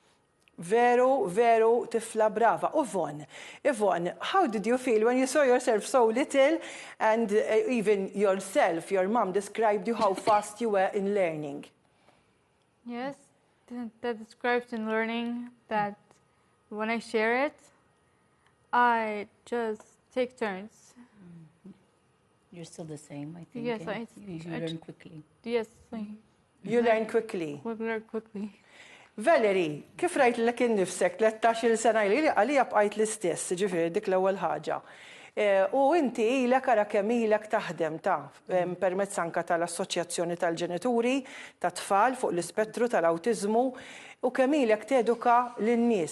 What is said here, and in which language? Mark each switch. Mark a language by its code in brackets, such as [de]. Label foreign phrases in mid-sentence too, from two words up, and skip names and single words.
[mt] Veru tifla brava. [en] Yvonne, how did you feel when you saw yourself so little and even yourself, your mom described you how fast you were in learning? Yes, that describes in learning that when I share it, I just take turns. You're still the same, I think. Yes, you learn quickly. Yes, You learn quickly. we learn quickly. [mt] Valerie, kif rajt l-lek innifsek 13 sena għalija bqajt l-istess, ġifiri dik l-ewwel ħaġa. U inti ilek ara kemm ilek taħdem permezz anke tal-Assoċjazzjoni tal-Ġenituri tat-tfal fuq l-ispettru tal-awtiżmu u kemm ilek teduka lin-nies.